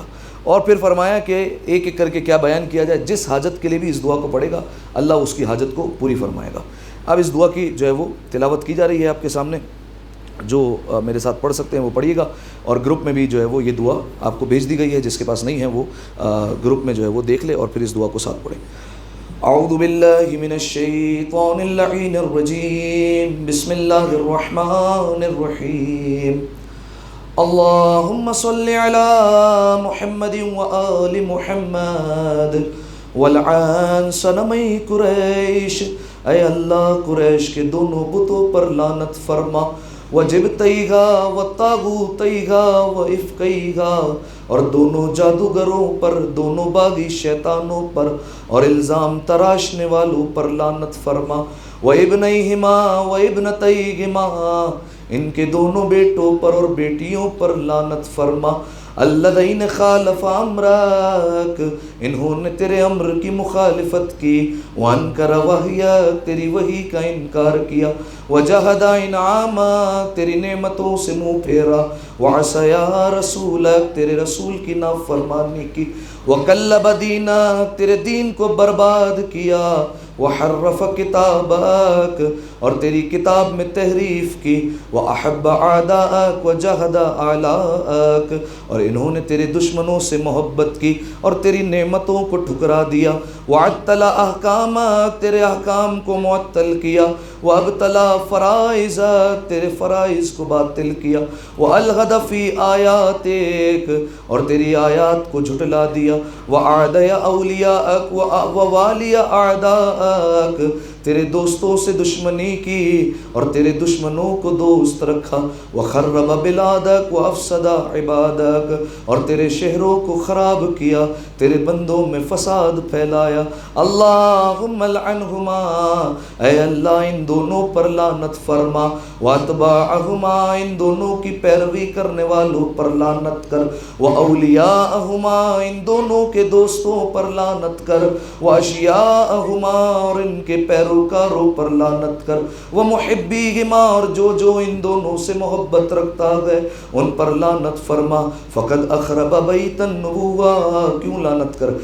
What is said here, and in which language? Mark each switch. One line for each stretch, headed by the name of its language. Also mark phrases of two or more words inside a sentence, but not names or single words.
Urdu: اور پھر فرمایا کہ ایک ایک کر کے کیا بیان کیا جائے، جس حاجت کے لیے بھی اس دعا کو پڑھے گا اللہ اس کی حاجت کو پوری فرمائے گا۔ اب اس دعا کی جو ہے وہ تلاوت کی جا رہی ہے آپ کے سامنے، جو میرے ساتھ پڑھ سکتے ہیں وہ پڑھیے گا، اور گروپ میں بھی جو ہے وہ یہ دعا آپ کو بھیج دی گئی ہے، جس کے پاس نہیں ہے وہ گروپ میں جو ہے وہ دیکھ لے اور پھر اس دعا کو ساتھ پڑھیں۔
Arabic: اعوذ باللہ من الشیطان اللعین الرجیم، بسم اللہ الرحمن الرحیم، اللہم صل علی محمد وآل محمد ولعن صنمی قریش،
Urdu: اے اللہ قریش کے دونوں بتوں پر لعنت فرما،
Arabic: وجبتیہا وطاغوتیہا وافکیہا،
Urdu: اور دونوں جادوگروں پر، دونوں باغی شیطانوں پر اور الزام تراشنے والوں پر لعنت فرما،
Arabic: وابنیہما وابنتیہما،
Urdu: ان کے دونوں بیٹوں پر اور بیٹیوں پر لعنت فرما،
Arabic: الذین خالف
Urdu: امرک، انہوں نے تیرے امر کی مخالفت کی،
Arabic: وانکر وحیک،
Urdu: تیری وحی کا انکار کیا،
Arabic: وجحد انعامک،
Urdu: تیری نعمتوں سے منہ پھیرا،
Arabic: وعصیا رسولک،
Urdu: تیرے رسول کی نافرمانی کی،
Arabic: وکلب دینک،
Urdu: تیرے دین کو برباد کیا،
Arabic: وحرف کتابک،
Urdu: اور تیری کتاب میں تحریف کی،
Arabic: وأحب أعداءك وجهد أعلاءك،
Urdu: اور انہوں نے تیرے دشمنوں سے محبت کی اور تیری نعمتوں کو ٹھکرا دیا،
Arabic: وعطل أحکامك،
Urdu: تیرے احکام کو معطل کیا،
Arabic: وابتلا فرائضك،
Urdu: تیرے فرائض کو باطل کیا،
Arabic: والغد فی
Urdu: آیاتک، اور تیری آیات کو جھٹلا دیا،
Arabic: وأعدی اولیاءک ووالی اعداءک،
Urdu: تیرے دوستوں سے دشمنی کی اور تیرے دشمنوں کو دوست رکھا،
Arabic: وخرب بلادک وافسد عبادک،
Urdu: اور تیرے شہروں کو خراب کیا، تیرے بندوں میں فساد پھیلایا،
Arabic: اللہم لعنہما،
Urdu: اے اللہ ان دونوں پر لعنت فرما، واتباعہما، ان دونوں کی پیروی کرنے والوں پر لعنت کر، واولیاءہما، ان دونوں کے دوستوں پر لعنت کر، واشیاءہما، اور ان کے پیروکاروں پر لعنت کر، ومحبیہما، اور جو ان دونوں سے محبت رکھتا ہے ان پر لعنت فرما،
Arabic: فقد اخرب بیت النبوہ،
Urdu: کیوں لعنت کر؟